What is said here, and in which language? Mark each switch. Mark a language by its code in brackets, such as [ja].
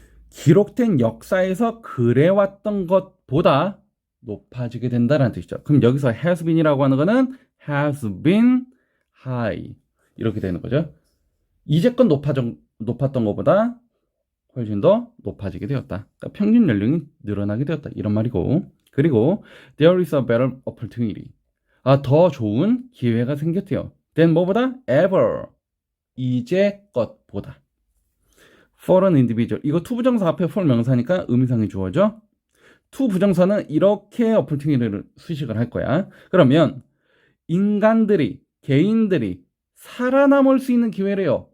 [ko] 기록된 역사에서 그래왔던 것보다 높아지게 된다는 뜻이죠. 그럼 여기서 has been이라고 하는 거는 [en] has been high. [ko] 이렇게 되는 거죠. 이제껏 높았던 것보다 훨씬 더 높아지게 되었다. 그러니까 평균 연령이 늘어나게 되었다. 이런 말이고. 그리고 [en] there is a better opportunity. [ko] 더 좋은 기회가 생겼대요. [en] then [ko] 뭐보다? [en] ever. [ko] 이제껏보다. [en] for an individual. [ko] 이거 to 부정사 앞에 for 명사니까 의미상이 주어져. to 부정사는 이렇게 opportunity를 수식을 할 거야. 그러면 인간들이, 개인들이 살아남을 수 있는 기회래요.